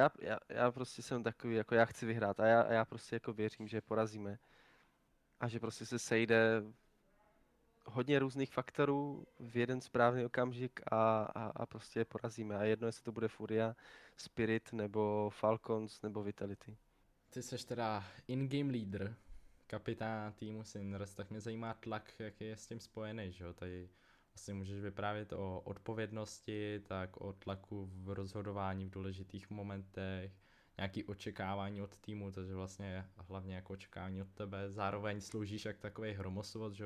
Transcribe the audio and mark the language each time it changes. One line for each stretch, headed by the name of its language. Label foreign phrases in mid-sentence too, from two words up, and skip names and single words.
Czech: Já prostě jsem takový, jako já chci vyhrát a já prostě jako věřím, že porazíme. A že prostě se sejde hodně různých faktorů v jeden správný okamžik a prostě je porazíme. A jedno, jestli to bude Furia, Spirit, nebo Falcons, nebo Vitality. Ty seš teda
English: in-game leader,
Czech: kapitán týmu Sinners, tak mě zajímá tlak, jaký je s tím spojený, že jo? Tady vlastně můžeš vyprávět o odpovědnosti, tak o tlaku v rozhodování v důležitých momentech, nějaký očekávání od týmu, takže vlastně hlavně jako očekávání od tebe, zároveň sloužíš jak takový hromosvod, že jo?